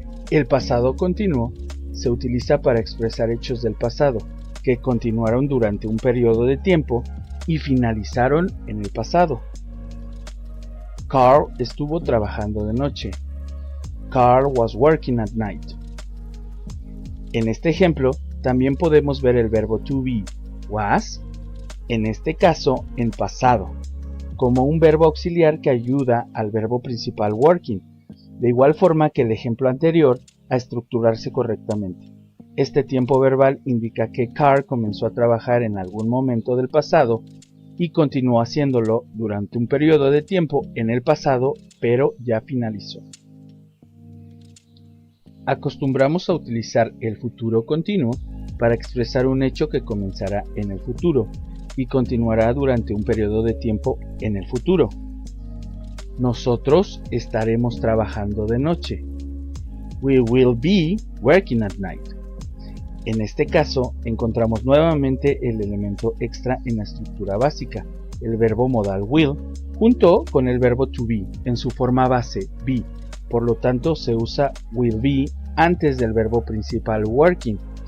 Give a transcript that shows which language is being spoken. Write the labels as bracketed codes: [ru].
[es] El pasado continuo se utiliza para expresar hechos del pasado que continuaron durante un periodo de tiempo y finalizaron en el pasado. Carl estuvo trabajando de noche. [en] Carl was working at night. [es] En este ejemplo, también podemos ver el verbo to be, was, en este caso en pasado, como un verbo auxiliar que ayuda al verbo principal working, de igual forma que el ejemplo anterior, a estructurarse correctamente. Este tiempo verbal indica que Carl comenzó a trabajar en algún momento del pasado y continuó haciéndolo durante un periodo de tiempo en el pasado, pero ya finalizó. Acostumbramos a utilizar el futuro continuo para expresar un hecho que comenzará en el futuro y continuará durante un periodo de tiempo en el futuro. Nosotros estaremos trabajando de noche. [en] We will be working at night. [es] En este caso, encontramos nuevamente el elemento extra en la estructura básica, el verbo modal will, junto con el verbo to be en su forma base, be. Por lo tanto, se usa will be antes del verbo principal working.